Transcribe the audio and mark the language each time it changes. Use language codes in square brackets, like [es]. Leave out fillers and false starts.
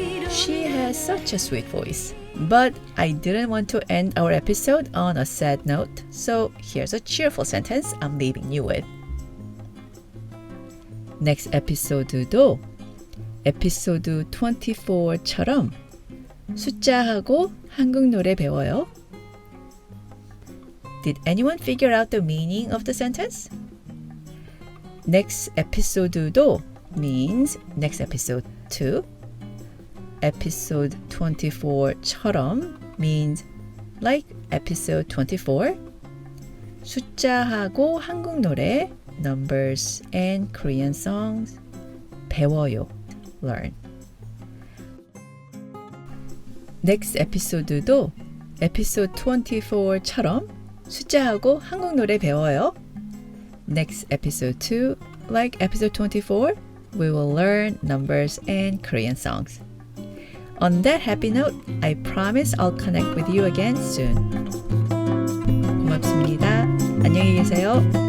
[en] She has such a sweet voice. But I didn't want to end our episode on a sad note, so here's a cheerful sentence I'm leaving you with. Next episode [ko] 도 에피소드 24처럼 숫자하고 한국 노래 배워요. [en] Did anyone figure out the meaning of the sentence? Next episode도 means next episode too. Episode 24처럼 means like episode 24. [ko] 숫자하고 한국 노래, [en] numbers and Korean songs 배워요, learn. next episode [ko] 도 episode 24처럼 숫자하고 한국 노래 배워요. [en] Next episode 2, like episode 24, we will learn numbers and Korean songs. On that happy note, I promise I'll connect with you again soon. [ko] 고맙습니다. 안녕히 계세요.